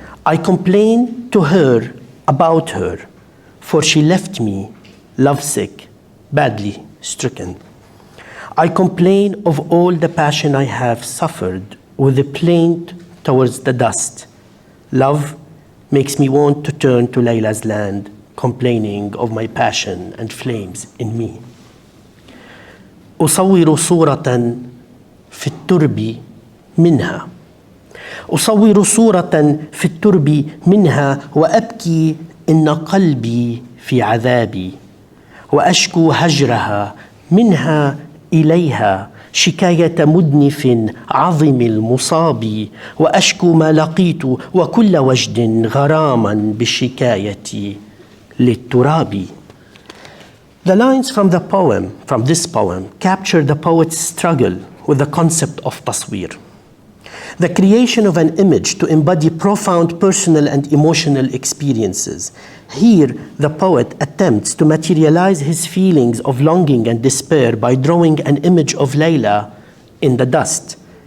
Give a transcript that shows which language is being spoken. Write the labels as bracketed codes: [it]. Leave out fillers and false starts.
[en] I complain to her about her, for she left me lovesick, badly stricken. I complain of all the passion I have suffered with a plaint towards the dust. Love makes me want to turn to Layla's land, complaining of my passion and flames in me. [ar] أصور صورة في الترب منها أصور صورة في الترب منها وأبكي إن قلبي في عذابي وأشكو هجرها منها إليها شكاية مدنف عظم المصاب وأشكو ما لقيت وكل وجد غراما بالشكاية للتراب. [en] The lines from this poem, capture the poet's struggle with the concept of Taṣwīr, the creation of an image to embody profound personal and emotional experiences. Here, the poet attempts to materialize his feelings of longing and despair by drawing an image of Layla in the dust.